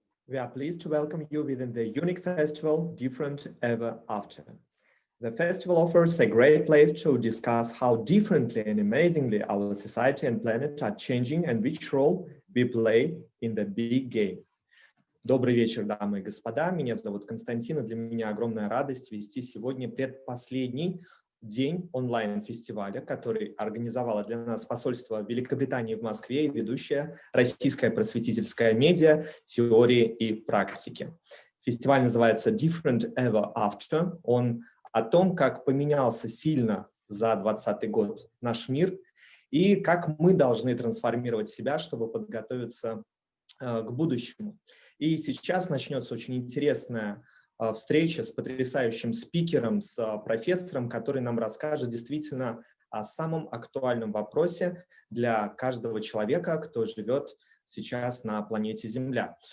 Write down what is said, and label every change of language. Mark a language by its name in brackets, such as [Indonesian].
[English] We are pleased to welcome you within the unique festival, Different Ever After. The festival offers a great place to discuss how differently and amazingly our society and planet are changing and which role we play in the big game. [Russian] Добрый вечер, дамы и господа. Меня зовут Константин, и для меня огромная радость вести сегодня предпоследний день онлайн-фестиваля, который организовало для нас посольство Великобритании в Москве и ведущая российская просветительская медиа «Теории и практики». Фестиваль называется Different Ever After. Он о том, как поменялся сильно за 2020 год наш мир и как мы должны трансформировать себя, чтобы подготовиться к будущему. И сейчас начнется очень интересная встреча с потрясающим спикером, с профессором, который нам расскажет действительно о самом актуальном вопросе для каждого человека, кто живет сейчас на планете Земля.